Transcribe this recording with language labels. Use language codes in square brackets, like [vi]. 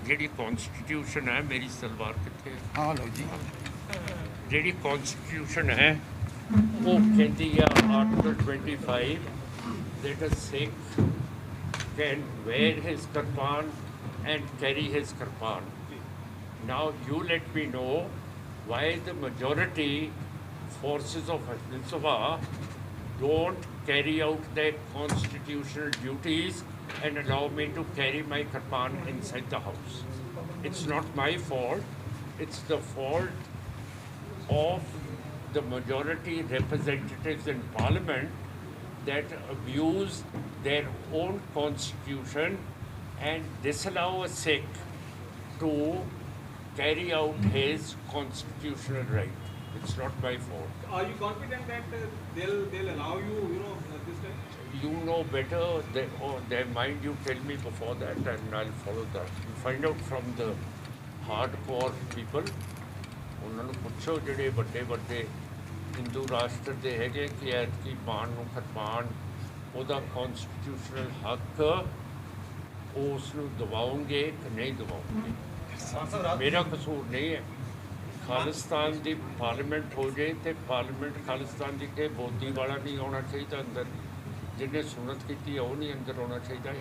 [pa] ਜਿਹੜੀ ਕੌਨਸਟੀਟਿਊਸ਼ਨ ਹੈ, ਮੇਰੀ ਸਲਵਾਰ ਕਿੱਥੇ ਹੈ? ਹਾਂ ਲਓ ਜੀ। ਜਿਹੜੀ ਕੌਨਸਟੀਟਿਊਸ਼ਨ ਹੈ ਉਹ ਕਹਿੰਦੀ ਆ article 25 [en] that a Sikh can wear his kirpan and carry his kirpan. Now you let me know why the majority forces of Hinduism don't carry out their constitutional duties and allow me to carry my kirpan inside the house. It's not my fault. It's the fault of the majority representatives in parliament that abuse their own constitution and disallow a Sikh to carry out his constitutional right. It's not my fault. Are you confident that they'll allow you, this time? You know better. Their mind, you tell me before that and I'll follow that. You find out from the hardcore people. [pa] ਉਹਨਾਂ ਨੂੰ ਪੁੱਛੋ ਜਿਹੜੇ ਵੱਡੇ ਵੱਡੇ ਹਿੰਦੂ ਰਾਸ਼ਟਰ ਦੇ ਹੈਗੇ ਕਿ ਐਤਕੀ ਪਾਣ ਨੂੰ ਖਰਪਾਨ ਉਹਦਾ ਕੌਨਸਟੀਟਿਊਸ਼ਨਲ ਹੱਕ ਉਸ ਨੂੰ ਦਿਵਾਉਂਗੇ ਕਿ ਨਹੀਂ ਦਿਵਾਉਂਗੇ। ਮੇਰਾ ਕਸੂਰ ਨਹੀਂ ਹੈ। ਖਾਲਿਸਤਾਨ ਦੀ ਪਾਰਲੀਮੈਂਟ ਹੋ ਜਾਏ ਅਤੇ ਪਾਰਲੀਮੈਂਟ ਖਾਲਿਸਤਾਨ ਦੀ ਕਿ ਬੋਦੀ ਵਾਲਾ ਨਹੀਂ ਆਉਣਾ ਚਾਹੀਦਾ ਅੰਦਰ, ਜਿਹਨੇ ਸੁਨਤ ਕੀਤੀ ਹੈ ਉਹ ਨਹੀਂ ਅੰਦਰ ਆਉਣਾ ਚਾਹੀਦਾ।